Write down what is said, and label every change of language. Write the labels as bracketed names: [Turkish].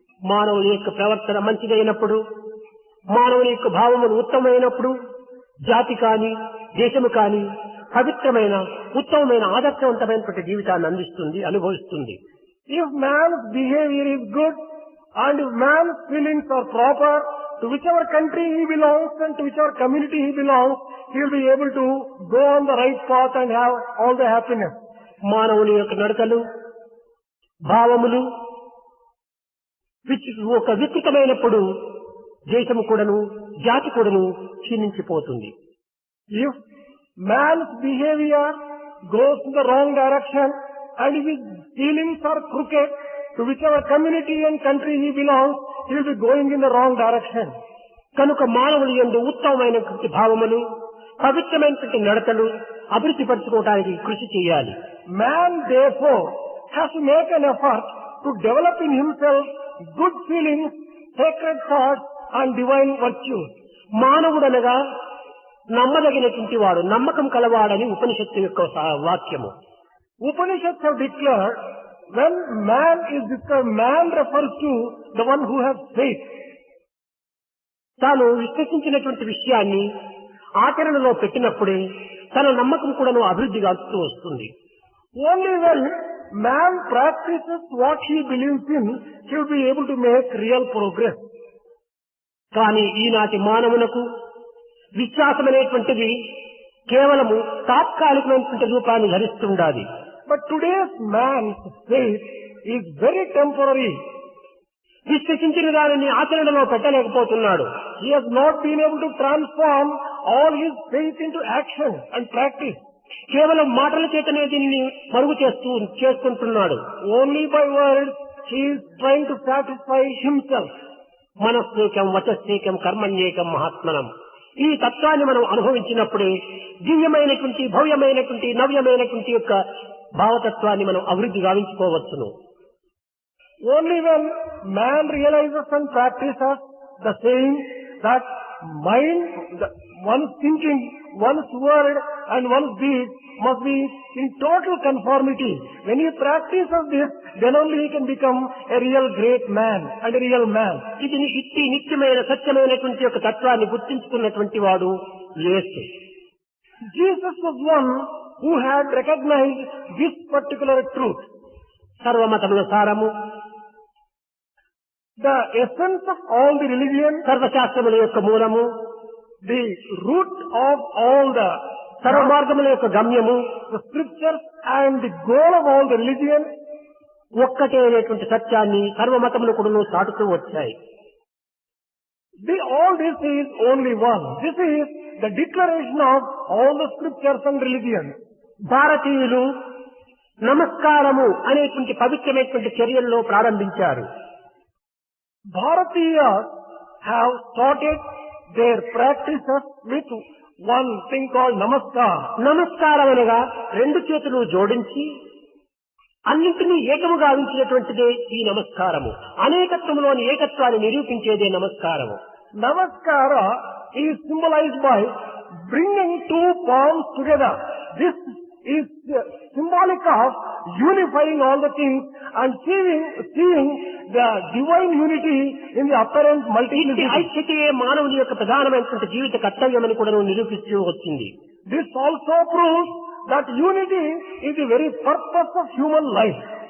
[Telugu] మానవుని యొక్క ప్రవర్తన మంచిదైనప్పుడు మానవుని యొక్క భావములు ఉత్తమమైనప్పుడు జాతి కాని దేశము కాని పవిత్రమైన ఉత్తమమైన ఆదర్శవంతమైనటువంటి జీవితాన్ని అందిస్తుంది అనుభవిస్తుంది. [English] If man's behavior is good and if man's feelings are proper, to whichever country he belongs and to whichever community he belongs, he will be able to go on the right path and have all the happiness. [Telugu] మానవుని యొక్క నడకలు భావములు ఒక వికృతమైనప్పుడు దేశము కూడాను జాతి కూడాను క్షీణించిపోతుంది. [English] If man's behavior goes in the wrong direction and if his feelings are crooked, to whichever community and country he belongs, he will be going in the wrong direction. [Telugu] కనుక మానవుని యందు ఉత్తమమైనటువంటి భావములు పవిత్రమైనటువంటి నడతలు అభివృద్ధి పరచుకోవడానికి కృషి చేయాలి. [English] Man therefore has to make an effort to develop in himself good feelings, sacred thoughts and divine virtues. [Telugu] మానవుడనగా నమ్మదగినటువంటి వాడు, నమ్మకం కలవాడని ఉపనిషత్తు యొక్క వాక్యము. [English] Upanishads have declared when man is described, man refers to the one who has faith. [Telugu] తాను విశ్వసించినటువంటి విషయాన్ని ఆచరణలో పెట్టినప్పుడే తన నమ్మకం కూడాను అభివృద్ధి కాస్తూ వస్తుంది. [English] Only when man practices what he believes in, he will be able to make real progress. [Telugu] కానీ ఈనాటి మానవులకు విశ్వాసం అనేటువంటిది కేవలము తాత్కాలికమైనటువంటి రూపాన్ని ధరిస్తుండాలి. [English] But today's man's faith is very temporary. [Telugu] విశ్వసించిన దానిని ఆచరణలో పెట్టలేకపోతున్నాడు. [English] He has not been able to transform all his faith into action and practice. [Telugu] కేవలం మాటల చేతనే దీనిని మరుగు చేసుకుంటున్నాడు. [English] Only by words he is trying to satisfy himself. [Sanskrit] మనస్సేకం వచస్సేకం కర్మణ్యేకం మహాత్మనం. [Telugu] ఈ తత్వాన్ని మనం అనుభవించినప్పుడే దివ్యమైనటువంటి భవ్యమైనటువంటి నవ్యమైనటువంటి యొక్క భావతత్వాన్ని మనం అభివృద్ధి గావించుకోవచ్చును. [English] Only when man realizes and practices the saying that mind, one's thinking, one's word and one's deed must be in total conformity. When he practices this, then only he can become a real great man and a real man. [Telugu] ఇది ఇట్టి నిత్యమైన సత్యమైనటువంటి యొక్క తత్వాన్ని గుర్తించుకున్నటువంటి వాడు యేసు. [English] Jesus was one who had recognized this particular truth. [Telugu] సర్వమతముల సారము, [English] the essence of all the religion, [Telugu] సర్వశాస్త్రముల యొక్క మూలము, [English] the root of all the [Telugu] సర్వమార్గముల యొక్క గమ్యము, [English] the scriptures and the goal of all the religion, [Telugu] ఒక్కటే అనేటువంటి సత్యాన్ని సర్వమతములు కూడా చాటుతూ వచ్చాయి. [English] All this is only one. This is the declaration of all the scriptures and religion. [Telugu] భారతీయులు నమస్కారము అనేటువంటి పవిత్రమైనటువంటి చర్యల్లో ప్రారంభించారు. [English] Bharatiyas have started their practices with one thing called namaskar. [Telugu] నమస్కారం అనగా రెండు చేతులు జోడించి అన్నింటినీ ఏకముగా గావించినటువంటిదే ఈ నమస్కారము. అనేకత్వంలోని ఏకత్వాన్ని నిరూపించేదే నమస్కారము. [English] Namaskara is symbolized by bringing two palms together. This is symbolic of unifying all the things and seeing the divine unity in the apparent multiplicity. [Telugu] ఐక్యతే మానవుని యొక్క ప్రధానమైనటువంటి జీవిత కర్తవ్యమని కూడా నిరూపిస్తూ వచ్చింది. [English] This also proves that unity is the very purpose of human life.